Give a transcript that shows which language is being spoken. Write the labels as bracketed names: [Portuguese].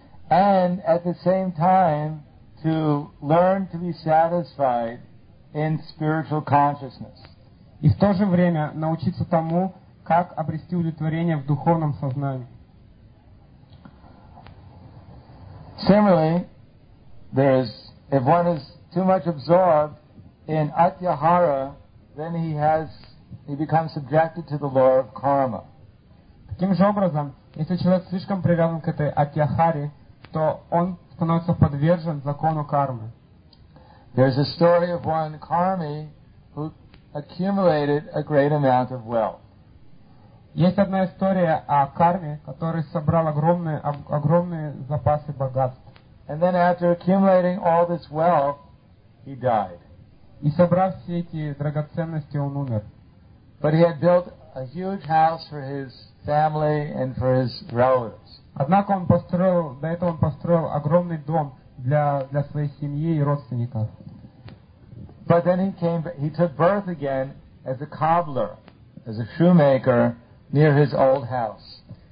[English] And at the same time, to learn to be satisfied in spiritual consciousness. [Russian] И в то же время научиться тому, как обрести удовлетворение в духовном сознании. [English] Similarly, there is if one is too much absorbed in atyahara, then he becomes subjected to the law of karma. [Russian] Таким же образом, если человек слишком привязан к этой атьяхаре, то он становится подвержен закону кармы. [English] There's a story of one karmi who accumulated a great amount of wealth. [Russian] Есть одна история о карме, который собрал огромные запасы богатств. [English] And then after accumulating all this wealth, he died. [Russian] И собрав все эти драгоценности, он умер. [English] But he had built a huge house for his family and for his relatives. [Russian] Однако он построил, до этого он построил огромный дом для своей семьи и родственников. [English] But then he took birth again as a cobbler, as a shoemaker near his old house.